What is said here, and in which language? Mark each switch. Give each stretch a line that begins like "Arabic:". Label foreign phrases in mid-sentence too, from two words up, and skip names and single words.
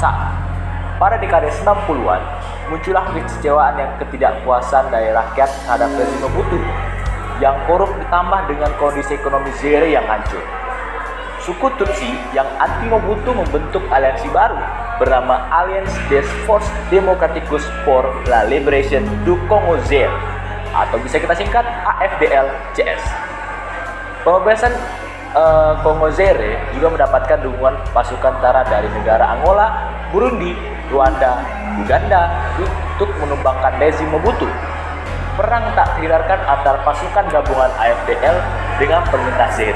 Indonesian: Pada dekade 90-an, muncullah kekecewaan dan ketidakpuasan dari rakyat terhadap rezim Mobutu yang korup ditambah dengan kondisi ekonomi Zaire yang hancur. Suku Tutsi yang anti-Mobutu membentuk aliansi baru bernama Alliance des Forces Démocratiques pour la Libération du Congo Zaire atau bisa kita singkat AFDL-CS. Pembebasan Kongo Zaire juga mendapatkan dukungan pasukan tentara dari negara Angola, Burundi, Rwanda, Uganda untuk menumbangkan rezim Mobutu. Perang tak terhindarkan antara pasukan gabungan AFDL dengan pemerintah Zaire.